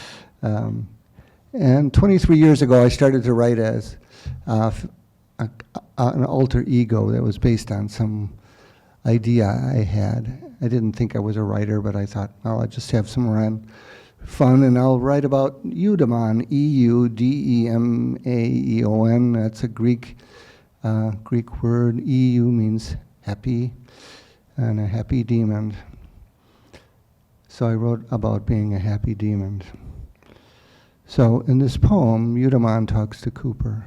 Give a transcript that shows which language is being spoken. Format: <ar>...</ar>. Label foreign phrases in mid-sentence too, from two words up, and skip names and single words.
<en>And 23 years ago, I started to write as an alter ego that was based on some idea I had. I didn't think I was a writer, but I thought, well, I'll just have some fun, and I'll write about Eudaimon, E-U-D-E-M-A-E-O-N. That's a Greek word. EU means happy, and a happy demon. So I wrote about being a happy demon. So in this poem, Eudaimon talks to Cooper.</en>